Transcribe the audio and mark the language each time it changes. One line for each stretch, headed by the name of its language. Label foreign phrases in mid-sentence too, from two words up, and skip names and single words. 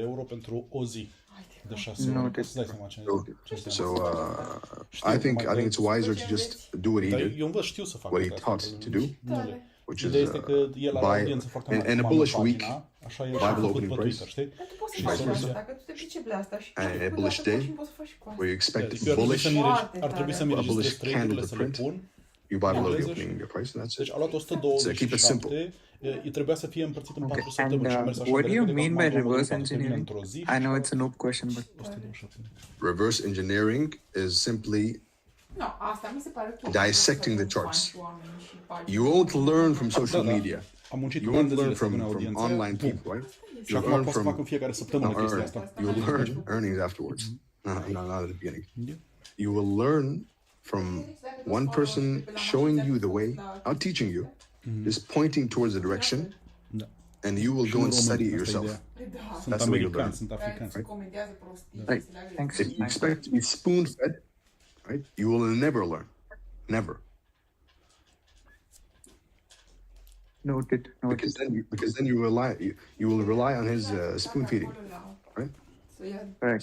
English: So I think it's wiser to just do what he did, what he taught to do, which is buy in a bullish week, buy below opening price, vice versa. And a bullish day, where you expect a bullish candle to print, you buy below the opening price, and that's it. So keep it simple.
Romanian: îi trebuia să fie împărțit în 4
English: And
Romanian: săptămâni și a mers așa
English: what
Romanian: de
English: do you
Romanian: repede că
English: mean
Romanian: acum
English: by
Romanian: am
English: reverse
Romanian: toate termină
English: engineering?
Romanian: într-o zi
English: I know it's a noob question, but 127. Reverse engineering is simply
Romanian: No, asta mi se pare ok.
English: dissecting the charts. You won't learn from social media.
Romanian: Am muncit
English: You
Romanian: un an
English: won't
Romanian: de
English: learn
Romanian: zile să pun
English: from
Romanian: audiență.
English: online
Romanian: Bun.
English: people, right?
Romanian: Și
English: You
Romanian: acum
English: learn
Romanian: pot să
English: from
Romanian: fac în fiecare săptămână chestia asta.
English: you will learn earnings afterwards. Not at the beginning. You will learn from one person showing you the way, not teaching you, just pointing towards the direction, and you will go and study it yourself.
Romanian: Sunt
English: That's the way you learn.
Romanian: americani, sunt africani.
English: right. Thanks. If you expect to be spoon-fed, right, you will never learn. Never. Noted. Because then you will rely on his spoon feeding, right? Correct.